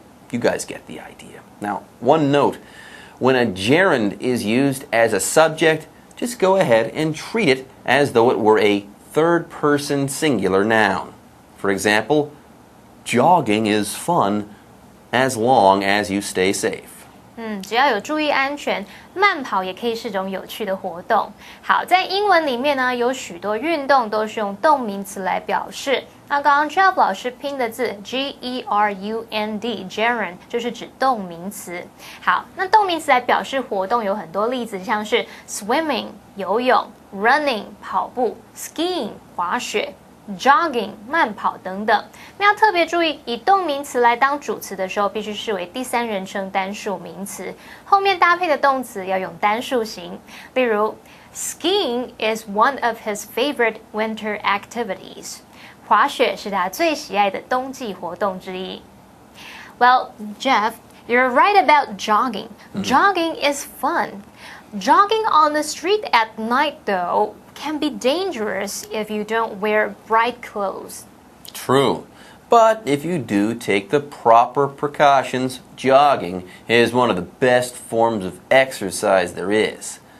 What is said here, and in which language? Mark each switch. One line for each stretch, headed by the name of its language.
English: You guys get the idea. Now, one note, when a gerund is used as a subject, just go ahead and treat it as though it were a third-person singular noun. For example, jogging is fun as long as you stay safe.
Chinese: 只要有注意安全，慢跑也可以是种有趣的活动。好，在英文里面呢，有许多运动都是用动名词来表示。那刚刚 Jeff 老师拼的字 gerund，gerund 就是指动名词。好，那动名词来表示活动有很多例子，像是 swimming 游泳 ，running 跑步 ，skiing 滑雪。 jogging 慢跑等等，那要特别注意，以动名词来当主词的时候，必须视为第三人称单数名词，后面搭配的动词要用单数型。
English: 例如 ，skiing is one of his favorite winter activities。
Chinese: 滑雪是他最喜爱的冬季活动之一。
English: Well, Jeff, you're right about jogging. Jogging is fun. Jogging on the street at night, though, can be dangerous if you don't wear bright clothes. True. But if you do take the proper precautions, jogging is one of the best forms of exercise there is.